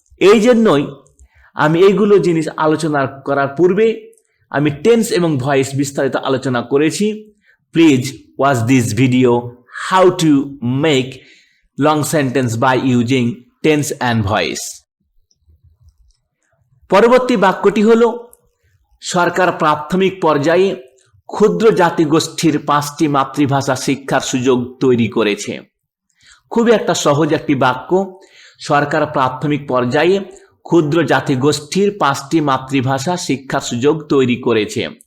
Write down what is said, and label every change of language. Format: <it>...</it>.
<bn>এই জন্যই আমি এইগুলো জিনিস আলোচনা করার পূর্বে আমি টেন্স এবং ভয়েস বিস্তারিত আলোচনা করেছি।</bn> <en>Please watch this video how to make long sentence by using tense and voice.</en> <bn>পরবর্তী বাক্যটি হলো সরকার প্রাথমিক পর্যায়ে ক্ষুদ্র জাতিগোষ্ঠীর 5টি মাতৃভাষা শিক্ষার সুযোগ তৈরি করেছে। খুবই একটা সহজ একটি বাক্য। সরকার প্রাথমিক পর্যায়ে ক্ষুদ্র জাতিগোষ্ঠীর 5টি মাতৃভাষা শিক্ষার সুযোগ তৈরি করেছে।</bn>